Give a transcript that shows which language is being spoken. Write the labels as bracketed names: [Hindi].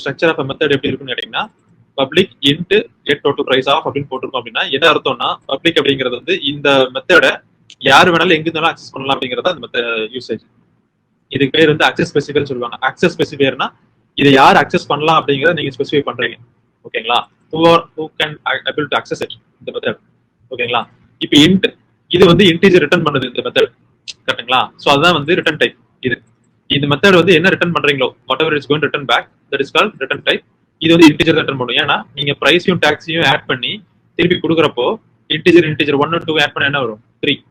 [Tamil] Structure of method எப்படி இருக்கும்னு கேட்டீங்கன்னா public int get total price of அப்படின்னு போட்டிருக்கோம் அப்படின்னா என்ன அர்த்தம்னா பப்ளிக் அப்படிங்கிறது வந்து இந்த மெத்தட யார் வேணாலும் எங்க இருந்தாலும் அக்சஸ் பண்ணலாம் அப்படிங்கறத அந்த மெத்தட் யூசேஜ். இதுக்கு பேர் வந்து அக்சஸ் ஸ்பெசிஃபைன்னு சொல்லுவாங்க. அக்சஸ் ஸ்பெசிஃபையர்னா இதை யார் அக்சஸ் பண்ணலாம் அப்படிங்கறத நீங்க ஸ்பெசிஃபை பண்றீங்க. ஓகேங்களா? [English] who can able to access it [Tamil] இந்த மெத்தட். ஓகேங்களா? இப்போ இன்ட் இது வந்து இன்டிஜர் ரிட்டர்ன் பண்ணுது இந்த மெத்தட். கரெக்ட்டுங்களா? சோ அதுதான் வந்து ரிட்டர்ன் டைப் இது. இந்த மெத்தட் வந்து என்ன ரிட்டர்ன் பண்றீங்களோ [English] Whatever it's going return back that is called return type. [Tamil] இது வந்து இன்டிஜர் ரிட்டர்ன் பண்ணும். ஏன்னா நீங்க பிரைஸையும் டாக்ஸையும் ஆட் பண்ணி திருப்பி கொடுக்குறப்போ இன்டிஜர் 1 2 ஆட் பண்ண என்ன வரும்? 3.